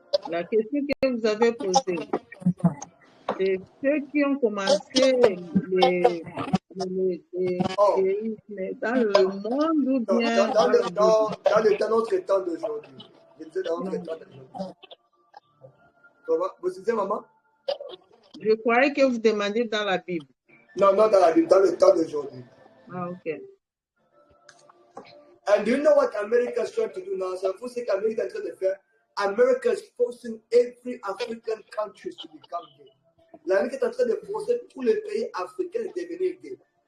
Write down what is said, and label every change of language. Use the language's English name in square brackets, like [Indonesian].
[French] La question que vous avez posée, c'est ceux qui ont commencé les séismes dans le monde ou bien dans notre temps d'aujourd'hui. Je disais dans notre temps d'aujourd'hui. Comment? Vous disiez, maman? Je croyais que vous demandiez dans la Bible. Non, not dans la Bible, dans le temps d'aujourd'hui. Ah, ok. [English] And do you know what America is trying to do now? [French] So, vous savez qu'Amérique est en train de faire? [English] America is forcing every African country to become gay. [French] L'Amérique est en train de forcer tous les pays africains à devenir gays.